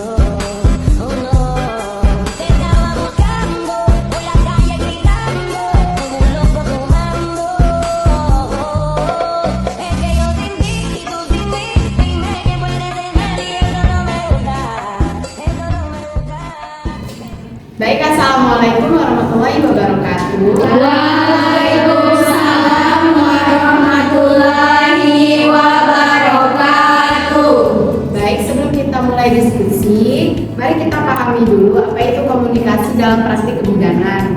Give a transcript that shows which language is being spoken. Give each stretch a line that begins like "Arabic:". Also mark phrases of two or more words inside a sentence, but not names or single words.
English: Oh no.
Spanish: Te estaba buscando por la calle gritando, como un loco tomando. Es que yo sin ti y tú sin mí, dime qué puedes tener y eso no me gusta, eso no me gusta.
Arabic: Baik, السلام عليكم ورحمة الله وبركاته. وعليكم السلام ورحمة الله وبركاته.
Indonesian: Baik, sebelum kita mulai diskusi, mari kita pahami dulu apa itu komunikasi dalam praktik kebidanan.